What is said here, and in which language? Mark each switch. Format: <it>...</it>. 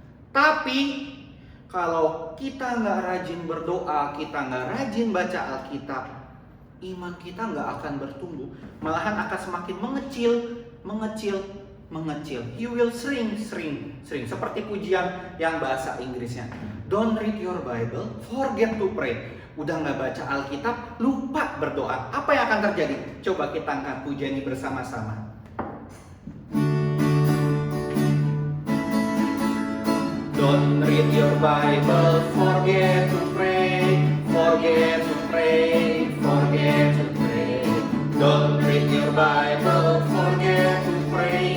<id>Tapi kalau kita nggak rajin berdoa, kita nggak rajin baca Alkitab, iman kita nggak akan bertumbuh, malahan akan semakin mengecil, mengecil.</id> <en>You will shrink.</en> <id>Seperti pujian yang bahasa Inggrisnya.</id> <en>Don't read your Bible, forget to pray.</en> <id>Udah nggak baca Alkitab, lupa berdoa. Apa yang akan terjadi? Coba kita angkat pujian ini bersama-sama.</id> <en>Don't read your Bible, forget to pray, forget to pray, forget to pray. Don't read your Bible, forget to pray.</en>